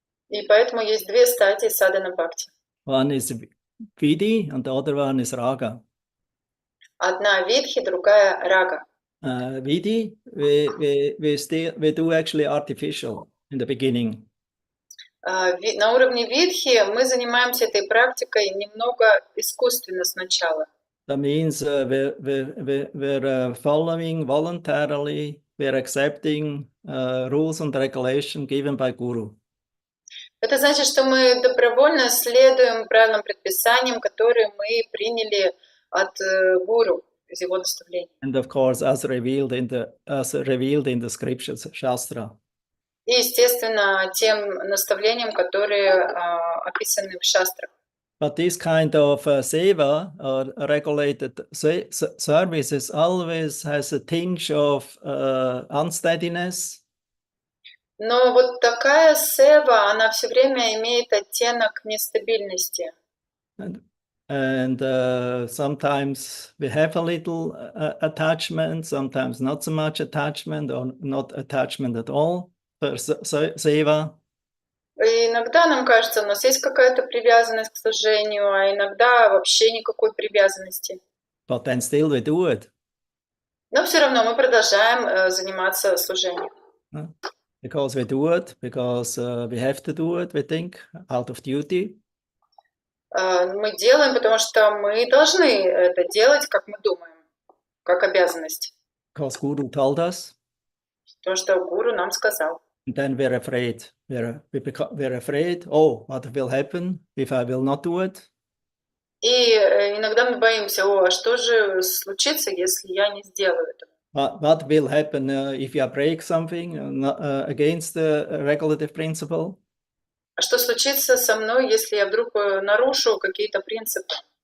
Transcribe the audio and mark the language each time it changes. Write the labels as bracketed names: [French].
[Russian] И поэтому есть две стадии садхана бхакти. [English] One is vidhi and the other one is raga. [Russian] Одна видхи, другая рага. [English] Vidhi, we do actually artificial in the beginning. [Russian] На уровне видхи мы занимаемся этой практикой немного искусственно сначала. [English] That means we're following voluntarily, we're accepting rules and regulation given by Guru. [Russian] Это значит, что мы добровольно следуем правилам, предписаниям, которые мы приняли от гуру из его наставлений. [English] And of course, as revealed in the scriptures, Shastra. [Russian] И, естественно, тем наставлениям, которые описаны в шастрах. [English] But this kind of seva or regulated services always has a tinge of unsteadiness. [Russian] Но вот такая сева, она все время имеет оттенок нестабильности. [English] And sometimes we have a little attachment, sometimes not so much attachment or not attachment at all for seva. [Russian] И иногда нам кажется, у нас есть какая-то привязанность к служению, а иногда вообще никакой привязанности. [English] But then still we do it. [Russian] Но все равно мы продолжаем заниматься служением. [English] Because we do it, because we have to do it, we think, out of duty. [Russian] Мы делаем, потому что мы должны это делать, как мы думаем, как обязанность. [English] Because Guru told us. [Russian] То, что гуру нам сказал. [English] And then we're afraid. We're afraid, oh, what will happen if I will not do it? [Russian] И иногда мы боимся, а что же случится, если я не сделаю этого? [English] What will happen if I break something against the regulative principle? [Russian] А что случится со мной, если я вдруг нарушу какие-то принципы?